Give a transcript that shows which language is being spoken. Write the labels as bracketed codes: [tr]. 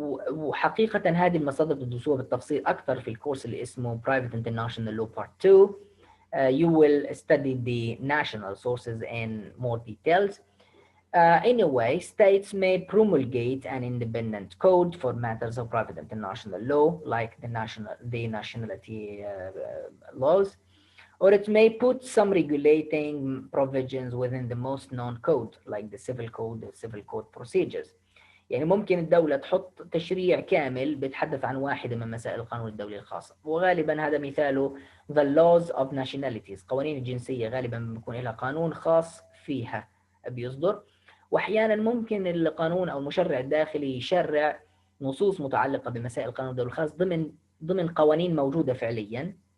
[ar] وحقيقة هذه المصادر بتدرسوها بالتفصيل أكثر في الكورس اللي اسمه Private International Law Part 2. [en] You will study the national sources in more details. Anyway, states may promulgate an independent code for matters of private international law, like the nationality laws, or it may put some regulating provisions within the most known code, like the civil code procedures. [ar] يعني ممكن الدولة تحط تشريع كامل بيتحدث عن واحدة من مسائل القانون الدولي الخاصة، وغالبا هذا مثاله [en] the laws of nationalities، [ar] قوانين الجنسية غالبا بيكون لها قانون خاص فيها بيصدر. واحيانا ممكن القانون او المشرع الداخلي يشرع نصوص متعلقه بمسائل القانون الدولي الخاص ضمن قوانين موجوده فعليا